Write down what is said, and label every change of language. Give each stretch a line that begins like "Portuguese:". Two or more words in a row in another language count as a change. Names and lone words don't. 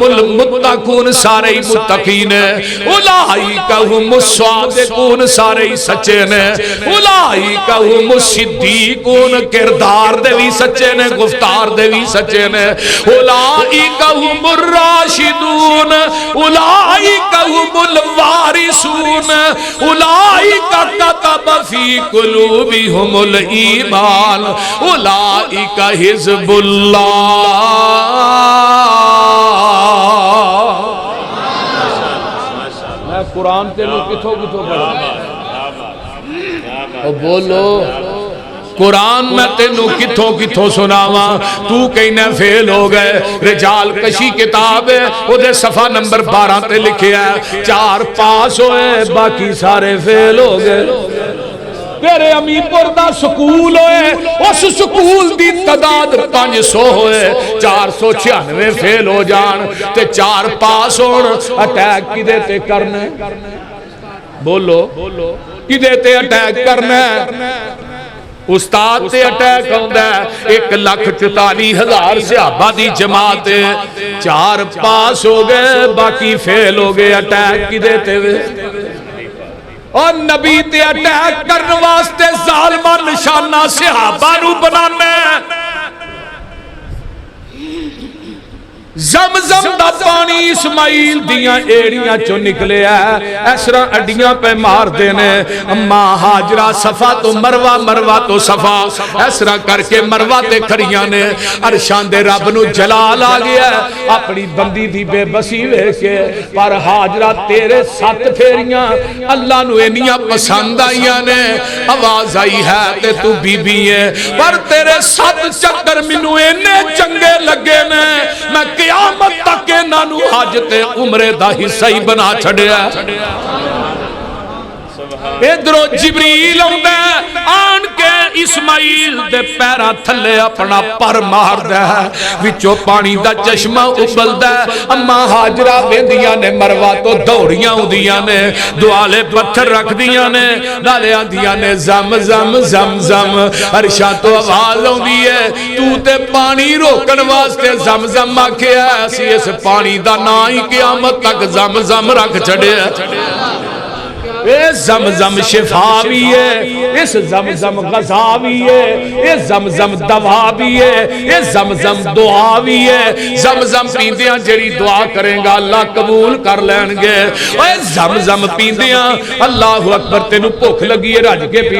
Arabic: المتقون
Punjabi: سارے متقین
Arabic: اولائک ھم الصادقون
Punjabi: سارے سچے نے
Arabic: اولائک ھم الصدیقون
Punjabi: کردار دے بھی سچے نے
Arabic: گفتار دے بھی سچے نے اولائک ھم الراشدون اولائک ھم الوارثون اولائک کتب فی قلوبہم الایمان اولائک حزب اللہ۔
Punjabi: میں قرآن تینوں کتھوں پڑھا بولو قرآن میں تینوں کتھوں سناواں تو کہنے فیل ہو گئے رجال کشی کتاب ہے وہ دے صفحہ نمبر 12 تے لکھے ہے 4 پاس ہوئے باقی سارے فیل ہو گئے تیرے امی پور دا سکول ہوئے اس سکول دی تعداد 500 ہوئے 496 فیل ہو جان تے 4 پاس ہون اٹیک کدے تے کرنے بولو کدے تے اٹیک کرنا استاد تے اٹیک ہوندہ ہے 1,44,000 صحابہ دی جماعت 4 پاس ہو گئے باقی فیل ہو گئے اٹیک کی دیتے ہوئے اور نبی تے اٹیک کرنے واسطے ظالمہ نشانہ صحابہ نو بنانے زمزم دا پانی اسماعیل دیاں ایڑیاں چو نکلے ہے ایسرا اڈیاں پہ مار دینے اما حاجرہ صفا تو مروہ مروہ تو صفا ایسرا کر کے مروہ تے کھڑیاں نے عرشان دے رب نو جلال آگیا ہے اپنی بندی دی بے بسی وے کے پر حاجرہ تیرے 7 پھیریاں اللہ نو انیاں پسند آئیاں نے آواز آئی ہے تے تو بی بی ہے پر تیرے 7 چکر منو انے چنگے لگے نے میں قیامت تک نانو حاجت عمرے دا حصہ ہی بنا چھڑیا ادھرو جبریل ہوندے آن کے اسماعیل دے پیرا تھلے اپنا پر مار دے وچو پانی دا چشمہ ابل دے اما حاجرہ بیندیاں نے مروہ تو دوڑیاں ہوندیاں نے دوالے پتھر رکھ دیاں نے نالے آندیاں نے زم زم زم زم عرشاں تو آواز ہوندی ہے تو تے پانی روکن واسطے زم زم آکھے ایسی اس پانی دا نائی قیامت تک زم زم رکھ چھڑے اس زمزم شفا بھی ہے اس زمزم غذا بھی ہے اس زمزم دوا بھی ہے اس زمزم دعا بھی ہے زمزم پیندیاں جڑی دعا کریں گا اللہ قبول کر لین گے اس زمزم پیندیاں
Arabic: اللہ اکبر
Punjabi: تینوں بھوک لگی ہے رج کے پی